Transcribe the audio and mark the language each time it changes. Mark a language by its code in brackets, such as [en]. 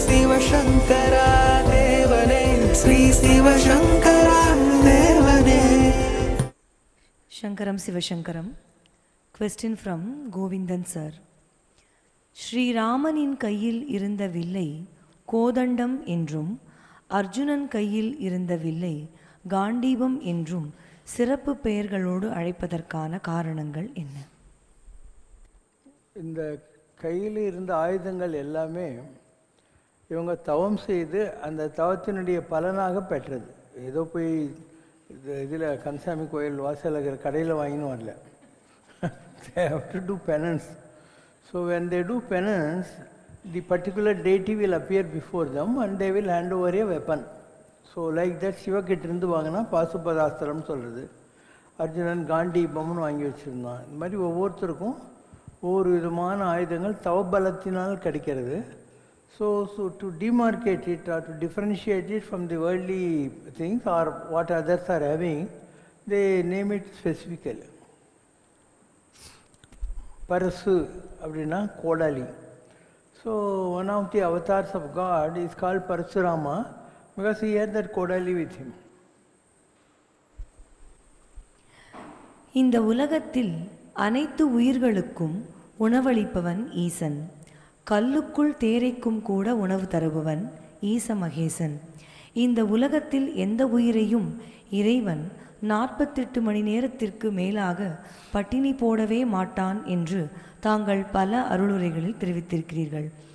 [ta] சிவசங்கரா தேவனே, ஸ்ரீ சிவசங்கரா தேவனே. [sa] Shankaram Sivashankaram. [en] Question from Govindan sir. [ta] ஸ்ரீராமனின் கையில் இருந்த வில்லை கோதண்டம் என்றும் அர்ஜுனன் கையில் இருந்த வில்லை காண்டீபம் என்றும் சிறப்பு பெயர்களோடு அழைப்பதற்கான காரணங்கள் என்ன? இந்த கையில் இருந்த ஆயுதங்கள் எல்லாமே இவங்க தவம் செய்து அந்த தவத்தினுடைய பலனாக பெற்றது. ஏதோ போய் இதில் கந்தசாமி கோயில் வாசல் இருக்கிற கடையில் வாங்கின்னு வரல. [en] They have to do penance. So when they do penance, the particular deity will appear before them and they will hand over a weapon. So like that [ta] சிவகிட்டிருந்து வாங்கினா பாசுபதாஸ்திரம் சொல்கிறது. அர்ஜுனன் காண்டீபம்னு வாங்கி வச்சுருந்தான். இந்த மாதிரி ஒவ்வொருத்தருக்கும் ஒவ்வொரு விதமான ஆயுதங்கள் தவபலத்தினால் கிடைக்கிறது. [en] So to demarcate it or to differentiate it from the worldly things or what others are having, they name it specifically. [ta] Parasu அப்படின்னா கோடாலி. [en] So one of the avatars of God is called Parasurama because he had that kodali with him. [ta] இந்த உலகத்தில் அனைத்து உயிர்களுக்கும் உணவளிப்பவன் ஈசன். கல்லுக்குள் தேரைக்கும் கூட உணவு தருபவன் ஈச மகேசன். இந்த உலகத்தில் எந்த உயிரையும் இறைவன் 48 மணி நேரத்திற்கு மேலாக பட்டினி போடவே மாட்டான் என்று தாங்கள் பல அருளுரைகளில் தெரிவித்திருக்கிறீர்கள்.